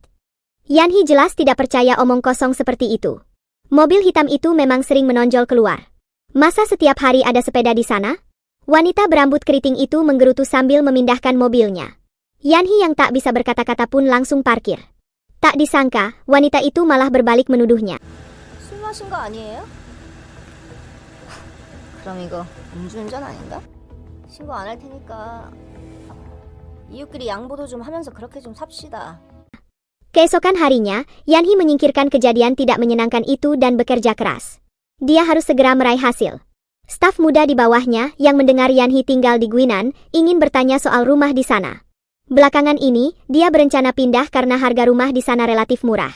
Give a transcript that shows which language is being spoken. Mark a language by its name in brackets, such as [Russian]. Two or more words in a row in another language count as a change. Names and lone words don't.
[Indonesian] Yeon-hee jelas tidak percaya omong kosong seperti itu. Mobil hitam itu memang sering menonjol keluar. Masa setiap hari ada sepeda di sana? Wanita berambut keriting itu menggerutu sambil memindahkan mobilnya. Yeon-hee yang tak bisa berkata-kata pun langsung parkir. Tak disangka, wanita itu malah berbalik menuduhnya. [Korean] 술 마신 거 아니에요? 그럼 이거 음주운전 아닌가? 신고 안 할 테니까 이웃끼리 양보도 좀 하면서 그렇게 좀 삽시다. [Indonesian] Keesokan harinya, Yeon-hee menyingkirkan kejadian tidak menyenangkan itu dan bekerja keras. Dia harus segera meraih hasil. Staf muda di bawahnya yang mendengar Yeon-hee tinggal di Guinan ingin bertanya soal rumah di sana. Belakangan ini, dia berencana pindah karena harga rumah di sana relatif murah.